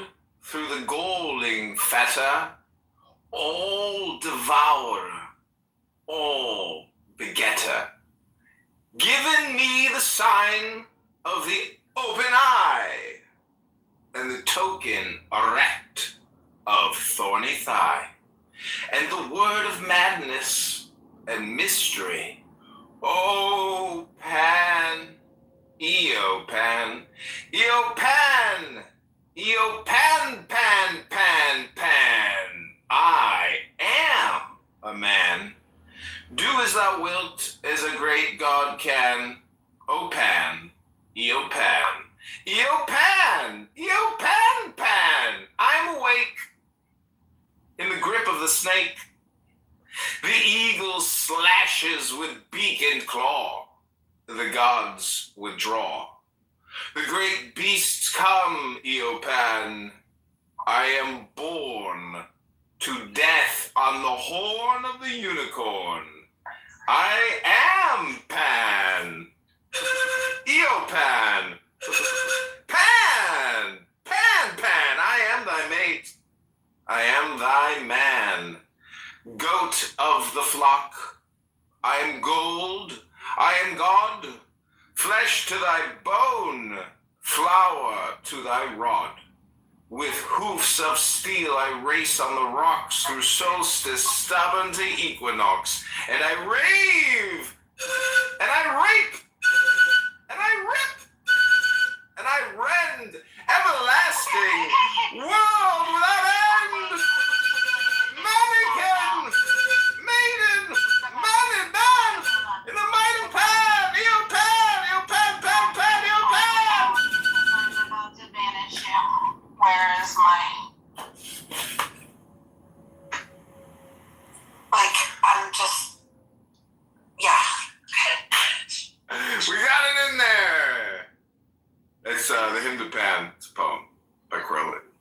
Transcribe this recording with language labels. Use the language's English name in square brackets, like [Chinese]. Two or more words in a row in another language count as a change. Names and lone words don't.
[English] through the galling fetter, all devourer, all begetter, giving me the sign of the open eye, and the token erect of thorny thigh, and the word of madness and mystery. O Pan, Eopan, Eopan, Eopan, Pan, Pan, Pan. I am a man. Do as thou wilt, as a great God can. O Pan, Eopan, Eopan, Eopan, Pan. I'm awake in the grip of the snake. The eagle slashes with beak and claw. The gods withdraw. The great beasts come, Eopan. I am born to death on the horn of the unicorn. I am Pan. Eopan. Pan. Pan, Pan. I am thy mate. I am thy man. Goat of the flock. I am gold. I am God. Flesh to thy bone. Flower to thy rod. With hoofs of steel I race on the rocks through solstice stubborn to equinox. And I rave. And I rape. And I rip. And I rend. Everlasting. World without end. Mannequin. Maiden. Man and man. In the mighty pan. Eopan. Eopan. Pan. Pan. Eopan. I'm about to banish him. Where is my. Like, I'm just. Yeah. We got it in there. It's the Hymn to Pan. It's a poem by Crowley.